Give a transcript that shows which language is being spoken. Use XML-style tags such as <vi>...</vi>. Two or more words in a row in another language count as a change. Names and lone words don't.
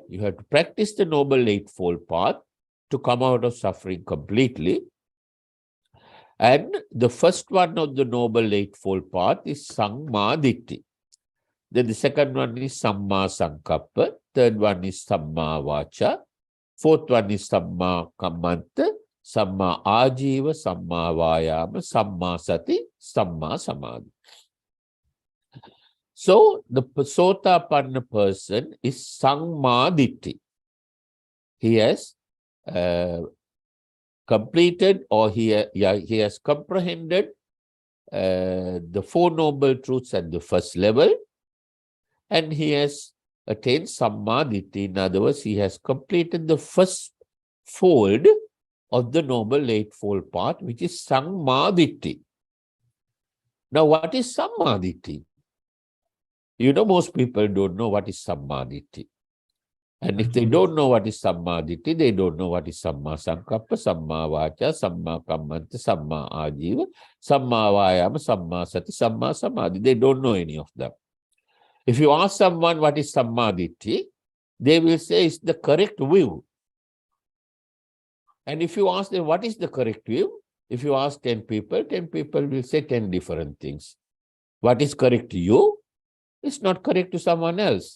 <en>You have to practice the Noble Eightfold Path to come out of suffering completely. And the first one of the Noble Eightfold Path is</en> <pi>Samma Ditti.</pi> <en>Then the second one is</en> <pi>Samma Sankappa.</pi> <en>Third one is</en> <pi>Samma Vacha.</pi> <en>Fourth one is</en> <pi>Samma Kammanta, Samma Ajiva, Samma Vayama, Samma Sati, Samma Samadhi.</pi> <en>So the Sotapanna person is</en> <pi>Samma Ditti.</pi> <en>He has completed, or he has comprehended the Four Noble Truths at the first level, and he has attained</en> <pi>Samma Ditti.</pi> <en>In other words, he has completed the first fold of the Noble Eightfold Path, which is</en> <pi>Samma Ditti.</pi> <en>Now, what is</en> <pi>Samma Ditti?</pi> <en>You know, most people don't know what is</en> <pi>Samma Ditti.</pi> <en>And if they don't know what is</en> <pi>Samma Ditti,</pi> <en>they don't know what is</en> <pi>Samma Sankappa, Samma Vacha, Samma Kammanta, Samma Ajiva, Samma Vayama, Samma Sati, Samma Samadhi.</pi> <en>They don't know any of them. If you ask someone what is</en> <pi>Samma Ditti,</pi> <en>they will say it's the correct view. And if you ask them what is the correct view, if you ask 10 people will say 10 different things. What is correct to you is not correct to someone else.</en>